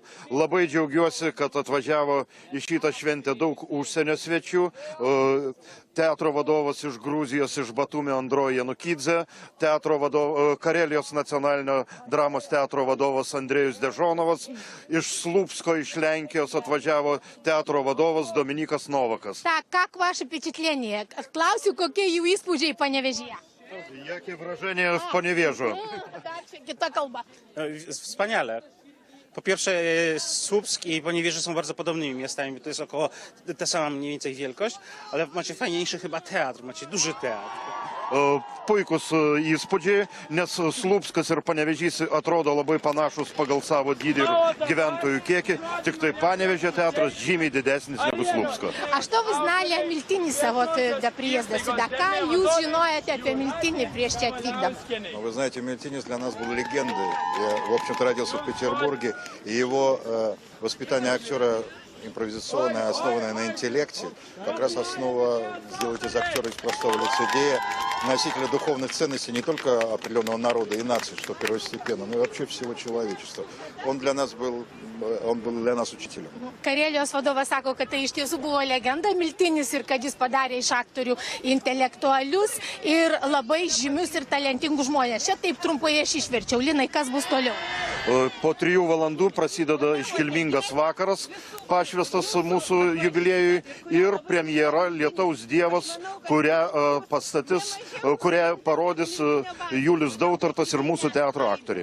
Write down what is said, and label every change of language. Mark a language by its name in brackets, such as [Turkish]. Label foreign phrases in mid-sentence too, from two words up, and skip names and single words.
[Lithuanian] Labai džiaugiuosi, kad atvažiavo į šitą šventę daug užsienio svečių. Teatro vadovas iš Gruzijos, iš Batumio Andro Janukidze, Karelijos nacionalinio dramos teatro vadovas Andrėjus Dežonovas, iš Slupsko, iš Lenkijos atvažiavo teatro vadovas Dominikas Novakas. [Russian] Так, как ваше впечатление? [Lithuanian] Klausiu, kokie jų įspūdžiai Panevėžyje? [Polish] Jakie wrażenie w Poniewieżu? [Lithuanian] Kita kalba. [Polish] Wspaniale. Po pierwsze, Słupsk i Poniewieże są bardzo podobnymi miastami, to jest około ta sama mniej więcej wielkość, ale macie fajniejszy chyba teatr, macie duży teatr. [Lithuanian] Puikus įspūdžiai, nes Slupskas ir Panevėžys atrodo labai panašus pagal savo dydį ir gyventojų kiekį, tik tai Panevėžio teatras žymiai didesnis negu Slupsko. [Russian] А что вы знали о Мильтинисе вот до приезда сюда? [Lithuanian] Как jūs žinojate apie Miltinį prieš čia atvykdam? [Russian] Вы знаете, Мильтинис для нас был легендой. Я, в общем-то, родился в Петербурге, и его воспитание актера импровизационная, основанная на интеллекте, как раз основа сделать из актера из простого лицедея носителя духовных ценностей не только определенного народа и нации, что первостепенно, но и вообще всего человечества. Он был для нас учителем. [Lithuanian] Karelijos vadovas sako, kad tai iš tiesų buvo legenda Miltinis ir kad jis padarė iš aktorių intelektualius ir labai žymius ir talentingus žmonės. Čia taip trumpai aš išverčiau. Linai, kas bus toliau? Po 3 valandų prasideda iškilmingas vakaras, pašvestas mūsų jubiliejui ir premjera Lietaus Dievas, kurią parodys Julius Dautartas ir mūsų teatro aktoriai.